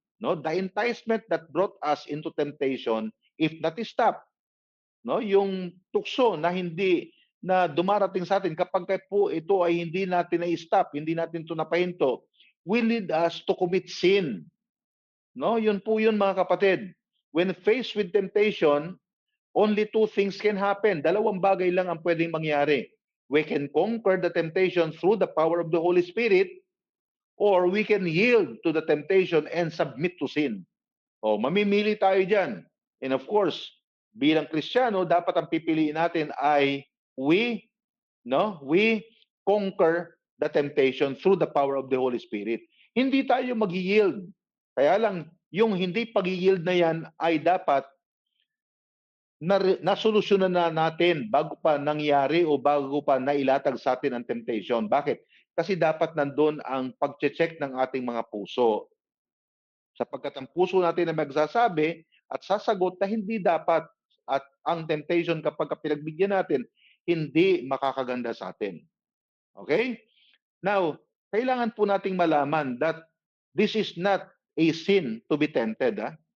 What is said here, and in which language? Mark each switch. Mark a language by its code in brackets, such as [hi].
[tl] No? [en] The enticement that brought us into temptation, if not stopped, [tl] no, yung tukso na hindi na dumarating sa atin kapag po ito ay hindi natin na-stop, hindi natin ito napahinto, [en] will lead us to commit sin. [tl] No, yun po yun mga kapatid. [en] When faced with temptation, only two things can happen. [tl] Dalawang bagay lang ang pwedeng mangyari. [en] We can conquer the temptation through the power of the Holy Spirit, or we can yield to the temptation and submit to sin. [tl] O, mamimili tayo dyan. [en] And of course, [tl] bilang Kristiyano, dapat ang pipiliin natin ay [en] we conquer the temptation through the power of the Holy Spirit. [tl] Hindi tayo mag-yield. Kaya lang, yung hindi pag-yield na yan ay dapat nasolusyonan na natin bago pa nangyari o bago pa nailatag sa atin ang temptation. Bakit? Kasi dapat nandun ang pag-check ng ating mga puso. Sapagkat ang puso natin ay magsasabi at sasagot na hindi dapat at ang temptation kapag pinagbigyan natin, hindi makakaganda sa atin. [en] Okay? Now, [tl] kailangan po nating malaman [en] that this is not a sin to be tempted. Ha?